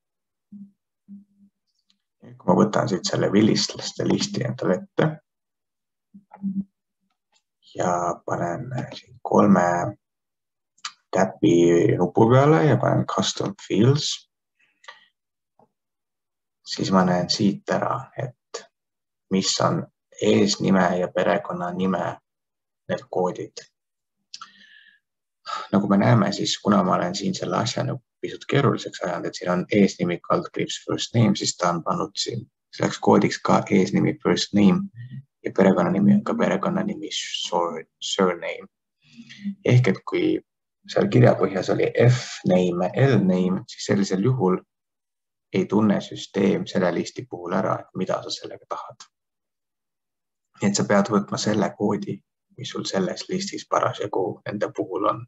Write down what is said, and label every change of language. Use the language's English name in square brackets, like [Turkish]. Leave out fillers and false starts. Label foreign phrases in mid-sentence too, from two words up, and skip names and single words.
[Estonian] Kui ma võtan siit selle vilistlaste listi endale ette ja panen siin 3 täpi nupu peale ja panen [English] custom fields, [Estonian] siis ma näen siit ära, et mis on eesnime ja perekonnanime need koodid. Nagu me näeme, siis kuna ma olen siin selle asja pisut keeruliseks ajanud, et siin on eesnimi kaldkriips [English] first name, [Estonian] siis ta on pannud siin selleks koodiks ka eesnimi [English] first name [Estonian] ja perekonnanimi on ka perekonnanimi surname. Ehk et kui seal kirjapõhjas oli F-name, L-name, siis sellisel juhul ei tunne süsteem selle listi puhul ära, et mida sa sellega tahad. Nii et sa pead võtma selle koodi, mis sul selles listis parasjagu nende puhul on.